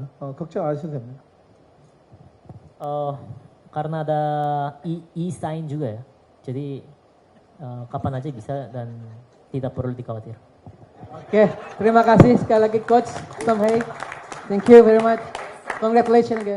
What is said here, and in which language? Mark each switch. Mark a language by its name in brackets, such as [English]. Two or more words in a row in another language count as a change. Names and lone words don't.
[Korean] 걱정 안 하셔도 됩니다. [Indonesian] Karena ada e-sign juga ya, jadi kapan aja bisa dan tidak perlu dikhawatir. Oke, terima kasih sekali lagi Coach Tom Hey. [English] Thank you very much. Congratulations again.